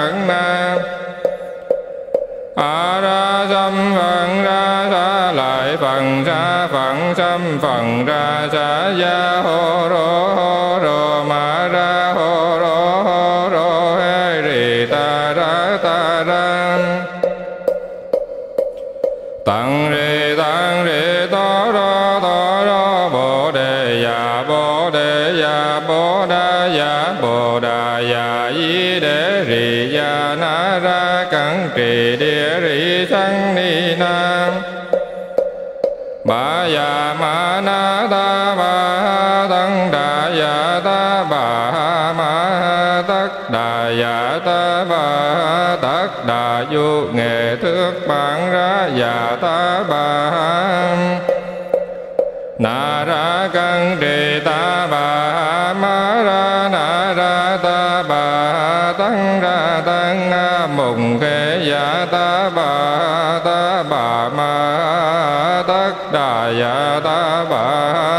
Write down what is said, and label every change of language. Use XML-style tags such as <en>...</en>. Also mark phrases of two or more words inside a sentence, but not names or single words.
<sa>a ra dâm phần ra sa lại phần ra phận xâm phần ra sa ya hô rô ma ra hô rô hê rì ta ra tặng rì to rô bồ đề ya bồ đà ya di đế rì ya na ra cẩn trì địa rì sanh ni nam. Bà ya ma na ta bà tăng đà ya ta bà ma tất đà ya ta bà tất đà du nghệ thước bản ra ya ta bà. Na ra cân trì ta bà ma ra na ra ta bà tăng ra tăng mùng khê ya ta bà ma tất đà ya ta bà.</sa>